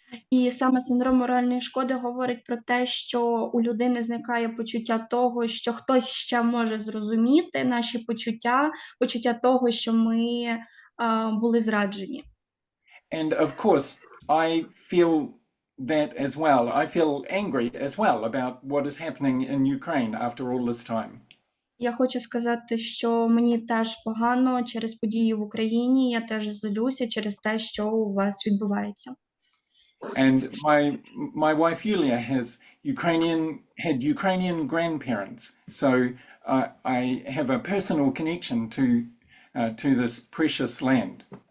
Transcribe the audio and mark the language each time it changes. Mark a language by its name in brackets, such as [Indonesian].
[Ukrainian] І саме синдром моральної шкоди говорить про те, що у людини зникає почуття того, що хтось ще може зрозуміти наші почуття, почуття того, що ми були зраджені. [English] And of course, I feel that as well. I feel angry as well about what is happening in Ukraine after all this time. [Ukrainian] Я хочу сказати, що мені теж погано через події в Україні, я теж злюся через те, що у вас відбувається. [English] And my wife Yulia had Ukrainian grandparents, so I have a personal connection to this precious land.